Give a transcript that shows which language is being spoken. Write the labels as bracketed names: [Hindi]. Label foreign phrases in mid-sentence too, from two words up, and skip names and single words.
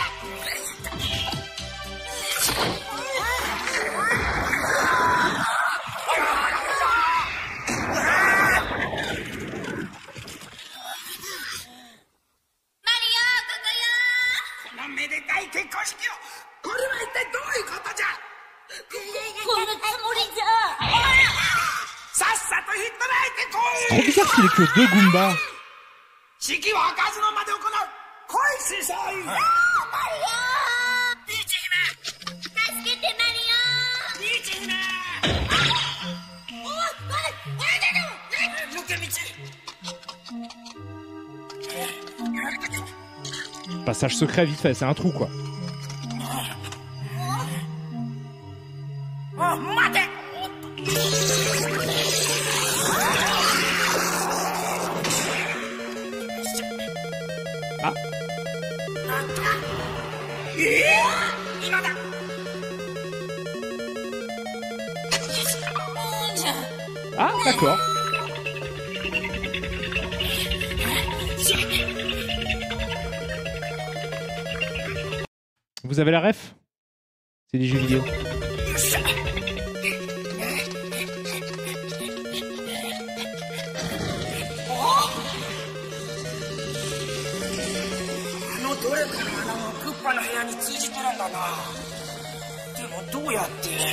[Japanese] めでたい結婚式を。これは一体どういうことじゃ。こんなつもりじゃ。さっさと引っ捕らえてこい。 [French] Trop bizarre qu'il ait que deux Goombas. [Japanese] 式は開かずの間で行う。来い師匠。マリオ。ピーチ姫。助けて、マリオ。ピーチ姫。抜け道。 [French] Passage secret vite fait, c'est un trou quoi. [Japanese] 待て。あ。今だ。 [French] Ah, d'accord. Vous avez la ref? C'est des jeux vidéo. [Japanese] どれかの穴がクッパの部屋に通じてるんだな。でもどうやって。